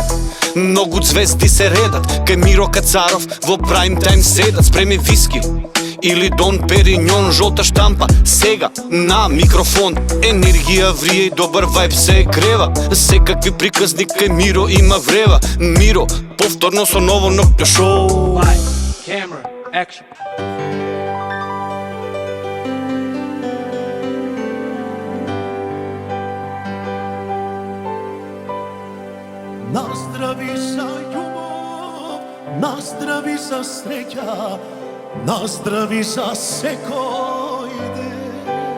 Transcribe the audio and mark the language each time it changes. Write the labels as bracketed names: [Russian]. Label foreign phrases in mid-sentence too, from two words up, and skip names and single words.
[Macedonian] Многу звезди се редат, кај Миро Кацаров во [English] prime time [Macedonian] седат. Спреми виски или Дон Периньон, жолта штампа, сега на микрофон. Енергија врие и добар вајб се грева. Секакви приказни кај Миро има врева. Миро, повторно со ново ноќно шоу. [English] Light, camera, action. [Macedonian] Наздрави за љубов, наздрави за среќа, наздрави за секој ден.